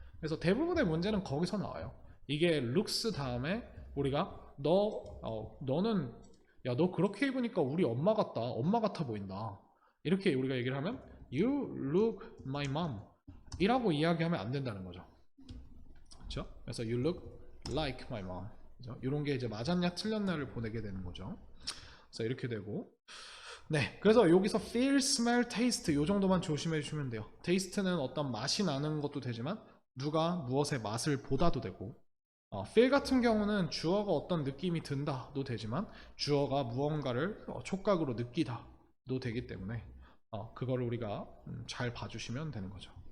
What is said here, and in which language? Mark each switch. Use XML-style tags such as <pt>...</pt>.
<ko>그래서 대부분의 문제는 거기서 나와요. 이게 looks 다음에 우리가 너는 야 너 그렇게 입으니까 우리 엄마 같아 보인다. 이렇게 우리가 얘기를 하면</ko> <en>You look my mom</en> <ko>이라고 이야기하면 안 된다는 거죠. 그렇죠?</ko> <en>그래서 you look like my mom.</en> <ko>그죠? 이런 게 이제 맞았냐 틀렸냐를 보내게 되는 거죠. 그래서 이렇게 되고 네, 그래서 여기서 feel, smell, taste 이 정도만 조심해 주시면 돼요. taste는 어떤 맛이 나는 것도 되지만 누가 무엇의 맛을 보다도 되고 feel 같은 경우는 주어가 어떤 느낌이 든다도 되지만 주어가 무언가를 촉각으로 느끼다도 되기 때문에 그거를 우리가 잘 봐주시면 되는 거죠.</ko>